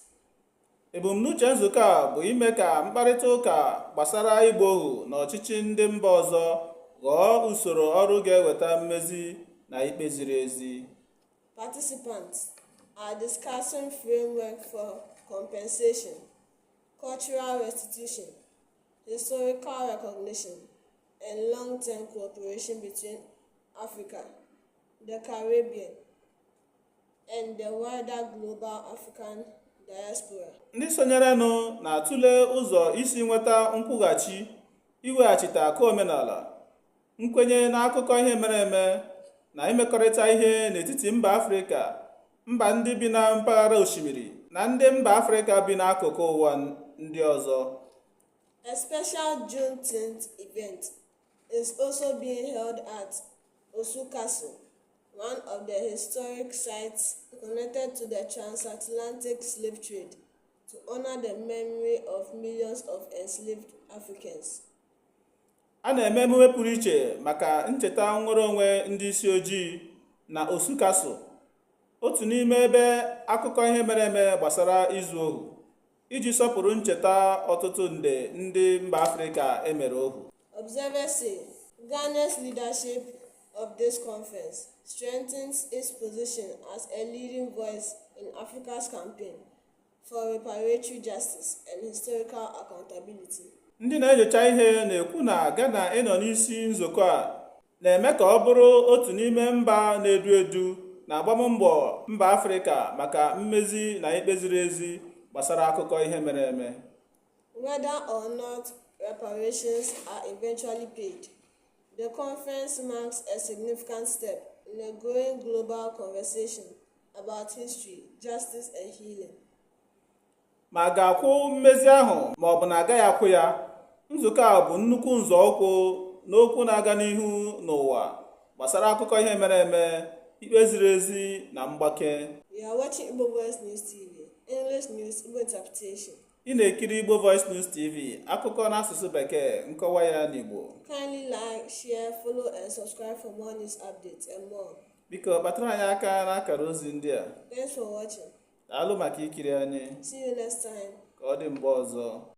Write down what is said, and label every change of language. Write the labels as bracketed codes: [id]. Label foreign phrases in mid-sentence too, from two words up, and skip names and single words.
[ig] Ebumnuche nzukọ a bụ ime ka mkparịta ụka gbasara ịgba ohu na ọchịchị ndị mba ọzọ ghọọ usoro ọrụ ga-eweta mmezi na ikpe ziri ezi. [en] Participants are discussing framework for compensation, cultural restitution, historical recognition, and long-term cooperation between Africa, the Caribbean, and the wider global African diaspora. [ig] Ndị sonyerenụ na-atụle ụzọ isi nweta nkwụghachi, iweghachite akụ omenala, nkwenye n'akụkọ ihe mere eme na imekọrịta ihe n'etiti mba Afrịka, mba ndị bi na mpaghara osimiri na ndị mba Afrịka bi n'akụkụ ụwa ndị ọzọ. [en] A special Juneteenth event is also being held at Osu Castle, one of the historic sites connected to the transatlantic slave trade, to honor the memory of millions of enslaved Africans. [ig] A na-eme emume pụrụ iche maka ncheta nnwere onwe ndị isi ojii na Osu Castle, otu n'ime ebe akụkọ ihe mere eme gbasara izu ohu, iji sọpụrụ ncheta ọtụtụ nde ndị mba Afrịka emere ohu. [en] Observers say Ghana's leadership of this conference strengthens its position as a leading voice in Africa's campaign for reparatory justice and historical accountability. [ig] Ndị na-enyocha ihe na-ekwu na Ghana ịnọ n'isi nzukọ a na-eme ka ọ bụrụ otu n'ime mba na-edu edu na agbammbọ mba Afrịka maka mmezi na ikpe ziri ezi gbasara akụkọ ihe mere eme. [en] Whether or not reparations are eventually paid, the conference marks a significant step in a growing global conversation about history, justice, and healing. [ig] Ma a ga-akwụ mmezi ahụ ma ọ bụ na agaghị akwụ ya? Nzukọ a bụ nnukwu nzọụkwụ n'okwu na-aga n'ihu n'ụwa gbasara akụkọ ihe mere eme, ikpe ziri ezi na mgbake. [en] You are watching Igbo Voice News TV, English News, Igbo Interpretation. [ig] Ị na-ekiri Igbo Voice News TV, akụkọ n'asụsụ Bekee, nkọwa ya n'Igbo. [en] Kindly like, share, follow, and subscribe for more news updates and more. [ig] Biko batara anyị aka n'akara ozi ndị a. [en] Thanks for watching. [ig] Daalụ maka ikiri anyị. [en] See you next time. [ig] Ka ọ dị mgbe ọzọ.